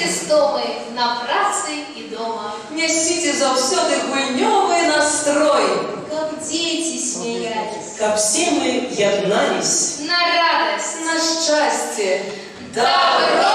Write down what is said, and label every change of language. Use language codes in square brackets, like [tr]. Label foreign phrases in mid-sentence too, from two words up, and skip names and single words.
[be] істоми на праці і дома. Нясіце заўсёды гульнёвы настрой, каб дзеці смяялись, Каб все мы яднались [ru] на радость, на счастье, добро